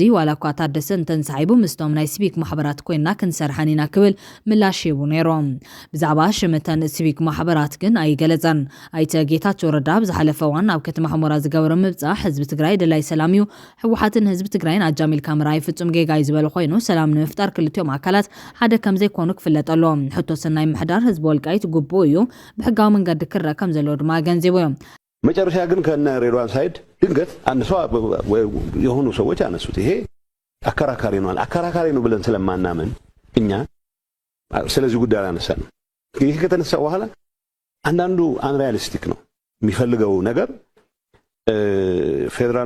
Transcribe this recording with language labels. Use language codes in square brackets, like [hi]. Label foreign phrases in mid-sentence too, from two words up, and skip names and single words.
[ti] ዋላ እኳ ታደሰ እንተንሰሓይቡ ምስቶም ናይ ሲቪክ ማሕበራት ኮይንና ክንሰርሐን ኢና ክብል ምላሽ ሂቡ ነይሮም ብዛዕባ ሽምተን ሲቪክ ማሕበራት ግን ኣይገለጸን ኣይተ ጌታቸው ረዳ ብዝሓለፈ እዋን ኣብ ከተማ ሕሞራ ዝገበሮ ምብፃሕ ህዝቢ ትግራይ ድላይ ሰላም እዩ ሕወሓትን ህዝቢ ትግራይን ኣጃሚልካ ምርኣይ ፍጹም ጌጋ እዩ ዝበለ ኮይኑ ሰላም ንምፍጣር ክልቲኦም ኣካላት ሓደ ከም ዘይኮኑ ክፍለጥ ኣለዎም ሕቶ ሰናይ ምሕዳር ህዝቢ ወልቃይት ግቡእ እዩ ብሕጋዊ መንገዲ ክረአ ከም ዘለዎ ድማ ገንዚቡ እዮም [am] መጨረሻ ግን ከነ ሬድዋን ሳይድ ድንገት አንሷ የሆኑ ሰዎች አነሱት ይሄ አከራካሪ ነው ብለን ስለማናምን እኛ ስለዚህ ጉዳይ አነሳን ይሄ ከተነሳ በኋላ አንዳንዱ አንሪያሊስቲክ ነው የሚፈልገው ነገር ፌደራል